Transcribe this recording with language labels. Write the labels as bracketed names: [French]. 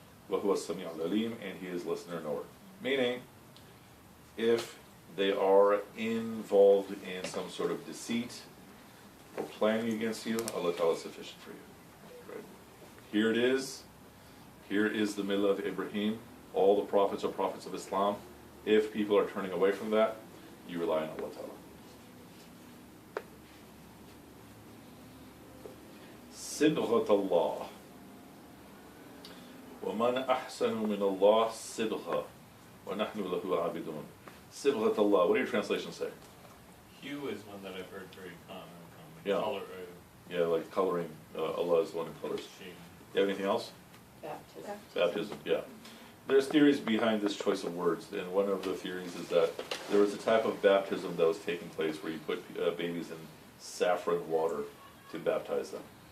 [Arabic] وَهُوَ السَّمِيعُ الْعَلِيمُ, [English] and He is listener knower. Meaning, if they are involved in some sort of deceit or planning against you, Allah Ta'ala is sufficient for you. Right? Here it is. Here is the millah of Ibrahim. All the prophets are prophets of Islam. If people are turning away from that, you rely on Allah Ta'ala. [Arabic] صبغة الله ومن أحسن من الله صبغة وَنَحْنُ لَهُ عَابِدُونَ. Sibghat Allah. [English] What do your translations say? Hue is one that I've heard very common. Yeah. Color, Yeah, like coloring. Allah is the one who colors. shade. You have anything else? Baptism. Baptism, yeah. There's theories behind this choice of words, and one of the theories is that there was a type of baptism that was taking place where you put babies in saffron water to baptize them.